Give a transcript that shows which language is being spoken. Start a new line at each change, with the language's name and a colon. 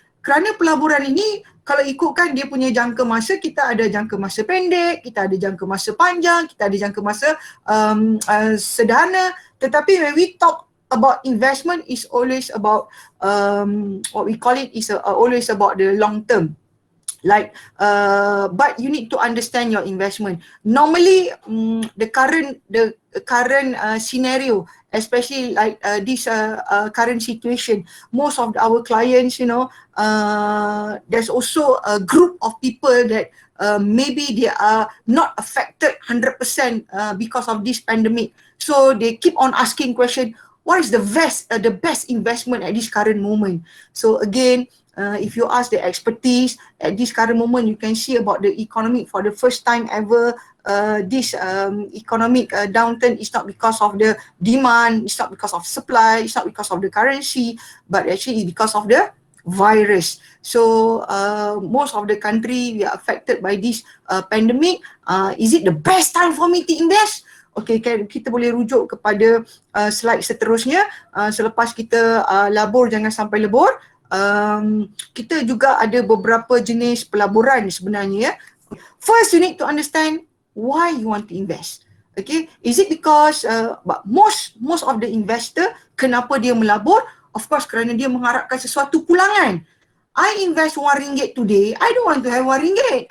Malay: Kerana pelaburan ini kalau ikutkan dia punya jangka masa, kita ada jangka masa pendek, kita ada jangka masa panjang, kita ada jangka masa sederhana.
English: Tetapi when we talk about investment, is always about what we call it is always about the long term. Like, but you need to understand your investment. Normally, the current scenario, especially like this current situation, most of our clients, there's also a group of people that maybe they are not affected 100% because of this pandemic. So they keep on asking question, what is the best investment at this current moment? So again, if you ask the expertise at this current moment, you can see about the economic for the first time ever. This economic downturn is not because of the demand, it's not because of supply, it's not because of the currency, but actually because of the virus. So most of the country we are affected by this pandemic. Is it the best time for me to invest?
Malay: Okay, kita boleh rujuk kepada slide seterusnya. Selepas kita labur jangan sampai lebur, kita juga ada beberapa jenis pelaburan sebenarnya.
English: First, you need to understand why you want to invest. Okay, is it because most of the investor,
Malay: kenapa dia melabur?
English: Of course,
Malay: kerana dia mengharapkan sesuatu pulangan.
English: I invest RM1 today, I don't want to have RM1.